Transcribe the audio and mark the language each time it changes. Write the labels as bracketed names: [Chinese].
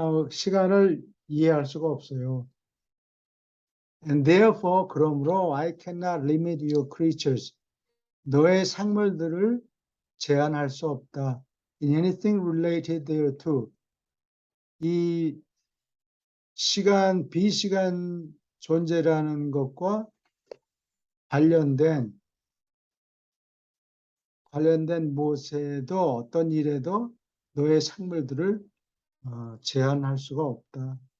[Korean] 시간을 이해할 수가 없어요. [English] And therefore, [Korean] 그러므로 [English] I cannot limit your creatures. [Korean] 너의 생물들을 제한할 수 없다. [English] In anything related thereto. [Korean] 이 시간, 비시간 존재라는 것과 관련된 무엇에도 어떤 일에도 너의 생물들을 제한할 수가 없다.